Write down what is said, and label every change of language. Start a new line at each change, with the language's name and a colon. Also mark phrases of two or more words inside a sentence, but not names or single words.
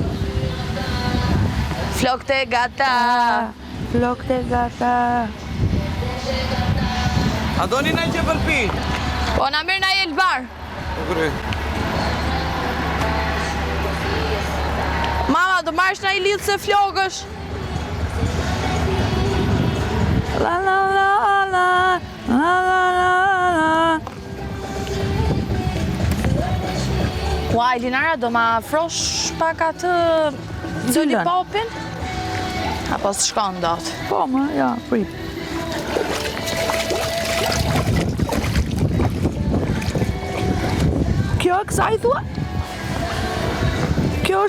Albanian: Flokët e gata, flokët e gata. A doni na gjë për pi? Po na mirë na jel bar. Po kry. Mama, do marrësh na I lidh se flokësh. La la la la, la la la la. Ua, Elinara, do ma afrosh pak atë lollipopin? Apo s'shkon dot? Po, më, ja, prit. Kjo e kësaj thua? Kjo është